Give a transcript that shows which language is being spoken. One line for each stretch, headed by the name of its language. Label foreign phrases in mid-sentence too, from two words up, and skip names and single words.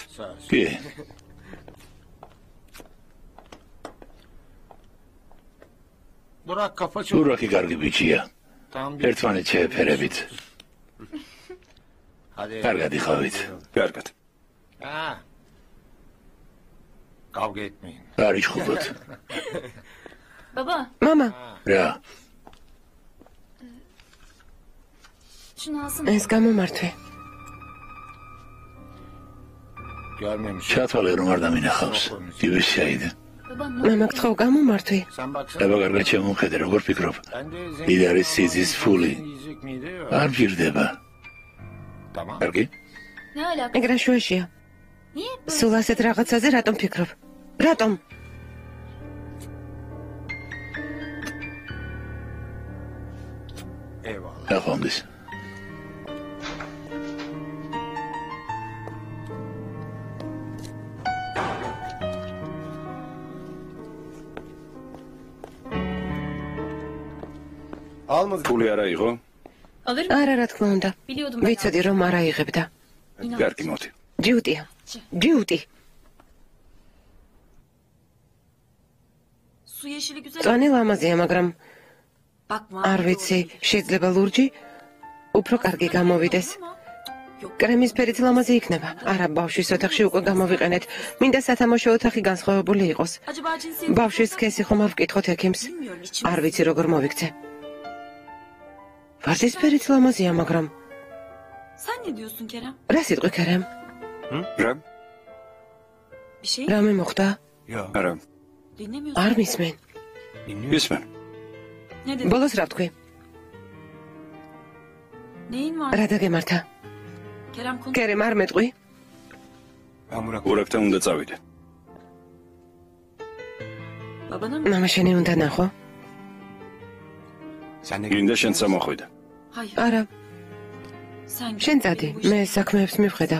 Georgian: კი. ურაკი კარგი ბიჭია. ერთმანეთს შეეფერებით. კარგად იყავით. კარგად. არ იშხულოთ.
Turkish: Baba,
Georgian: მამა, რა,
Turkish: şunu alsana.
Georgian: ეს გამომართვე. ჩათვალე რომ არ დამინახავს. ივისაიდე.
Turkish: Baba, ne
Georgian: მამა, გთხოვ, გამომართვე. აბა კარგად შემომხედე, როგორ ფიქრობ? დიდ არის სიზის ფული. არ გირდება. კარგი?
Turkish: ne alaka?
Georgian: ეგ რა შუაშია?
Turkish: Niye?
Georgian: სულ ასეთ რაღაცაზე რატომ ფიქრობ? რატომ? ნახვამდის. ფული არა იყო?
Turkish: Alırım.
Georgian: არა, რა თქმა უნდა.
Turkish: Biliyordum ben.
Georgian: ვიცოდი რომ არ აიღებდა. კარგი, მოდი. ჯიუტია. ჯიუტი.
Turkish: Su yeşili güzel.
Georgian: წვანი ლამაზია, მაგრამ
Turkish: Bakma.
Georgian: არ ვიცი, შეიძლება ლურჯი უფრო კარგი გამოვიდეს.
Turkish: Yok.
Georgian: კრემის ფერიც ლამაზი იქნება. არა, ბავშვის ოთახში უკვე გამოვიყენეთ. მინდა სათამაშო ოთახი განსხვავებული იყოს.
Turkish: Acaba cinsi...
Georgian: ბავშვის სქესი ხომ არ ვკითხოთ ექიმს?
Turkish: Bilmiyorum içim.
Georgian: არ ვიცი როგორ მოვიქცე. ვარდის ფერიც ლამაზია, მაგრამ
Turkish: Sen ne diyorsun Kerem?
Georgian: რა სიტყვი ქერემ? რა?
Turkish: Bir şey
Georgian: რამე მოხდა? არა.
Turkish: dinlemiyorsun.
Georgian: არ მისმენ. ისმენ.
Turkish: Ne dedin?
Georgian: ბოლოს რა ვთქვი?
Turkish: Neyin var?
Georgian: რა დაგემართა?
Turkish: Kerem konuş.
Georgian: კერემ არ მეტყვი? ურაკთან უნდა წავიდე.
Turkish: Babana mı?
Georgian: მამა შენი უნდა ნახო? გინდა შენ წამოხვიდე.
Turkish: Hayır.
Georgian: არა,
Turkish: Sen git.
Georgian: შენ წადი.
Turkish: Bu iş-
Georgian: მე საქმეებს მივხედავ.